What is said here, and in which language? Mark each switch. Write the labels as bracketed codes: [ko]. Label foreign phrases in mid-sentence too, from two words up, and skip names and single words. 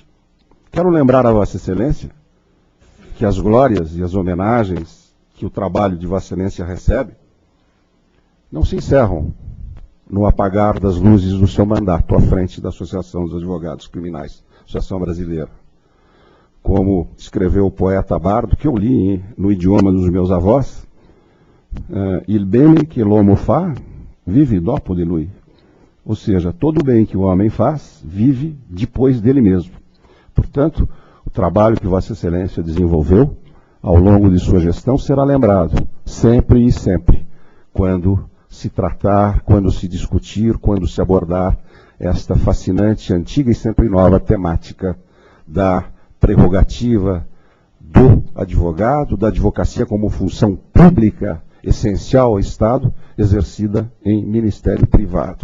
[pt] Quero lembrar a Vossa Excelência que as glórias e as homenagens que o trabalho de Vossa Excelência recebe não se encerram no apagar das luzes do seu mandato à frente da Associação dos Advogados Criminais, Associação Brasileira. Como escreveu o poeta Bardo, que eu li no idioma dos meus avós, [it] il bene che l'uomo fa, vive dopo di lui. [pt] Ou seja, todo o bem que o homem faz, vive depois dele mesmo. Portanto, o trabalho que Vossa Excelência desenvolveu ao longo de sua gestão será lembrado, sempre e sempre, quando se tratar, quando se discutir, quando se abordar esta fascinante, antiga e sempre nova temática da prerrogativa do advogado, da advocacia como função pública essencial ao Estado, exercida em ministério privado.